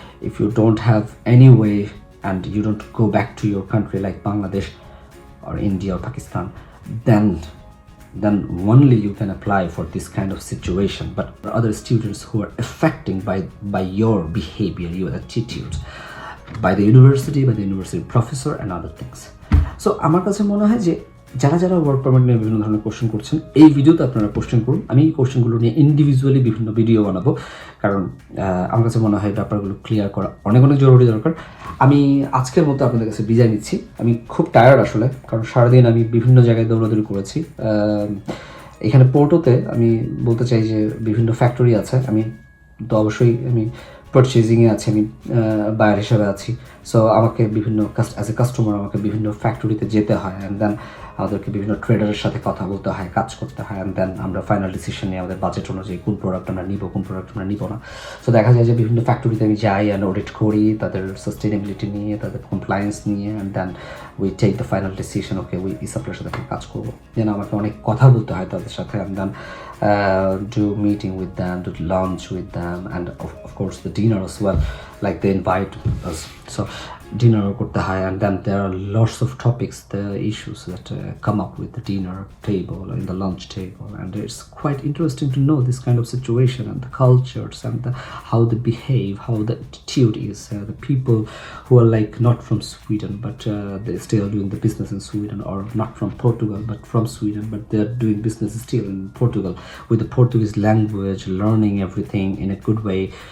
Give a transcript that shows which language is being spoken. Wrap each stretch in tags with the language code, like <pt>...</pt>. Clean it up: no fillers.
<en>If you don't have any way and you don't go back to your country like Bangladesh or India or Pakistan, then then only you can apply for this kind of situation. But other students who are affecting by your behavior, your attitude, by the university professor and other things.</en> <bn>So আমার কাছে মনে হয় যে যারা যারা work permit নিয়ে বিভিন্ন ধরনের কোশ্চেন করছেন, এই ভিডিওতে আপনারা কোশ্চেন করুন। আমি এই কোশ্চেনগুলো নিয়ে ইন্ডিভিজুয়ালি বিভিন্ন ভিডিও বানাবো, কারণ আমার কাছে মনে হয় ব্যাপারগুলো ক্লিয়ার করা অনেক অনেক জরুরি দরকার। আমি আজকের মতো আপনাদের কাছে বিদায় নিচ্ছি। আমি খুব টায়ার্ড আসলে, কারণ সারাদিন আমি বিভিন্ন জায়গায় দৌড়াদৌড়ি করেছি। এখানে পোর্টোতে আমি বলতে চাই যে বিভিন্ন ফ্যাক্টরি আছে, আমি তো অবশ্যই আমি পারচেজিংয়ে আছি, আমি বায়ার হিসাবে আছি। সো আমাকে বিভিন্ন অ্যাজ এ কাস্টমার আমাকে বিভিন্ন ফ্যাক্টরিতে যেতে হয়, অ্যান্ড দেন আমাদেরকে বিভিন্ন ট্রেডারের সাথে কথা বলতে হয়, কাজ করতে হয়, অ্যান্ড দেন আমরা ফাইনাল ডিসিশন নিই আমাদের বাজেট অনুযায়ী কোন প্রোডাক্ট আমরা নিব, কোন প্রোডাক্ট আমরা নিব না। সো দেখা যায় যে বিভিন্ন ফ্যাক্টরিতে আমি যাই অ্যান্ড অডিট করি তাদের সাস্টেনেবিলিটি নিয়ে, তাদের কমপ্লায়েন্স নিয়ে, and then we take the final decision, okay we এই সাপ্লাইয়ের সাথে কাজ করবো।</bn> <en>যেন আমাকে অনেক কথা বলতে হয় তাদের সাথে, and then do meeting with them, do lunch with them, and of course the dinner as well, like they invite us. So dinner করতে হয়, and then there are lots of topics, the issues that come up with the dinner table or in the lunch table, and it's quite interesting to know this kind of situation and the cultures and how they behave, how the attitude is, the people who are like not from Sweden but they still doing the business in Sweden, or not from Portugal but from Sweden but they're doing business still in Portugal with the Portuguese language, learning everything in a good way.</en>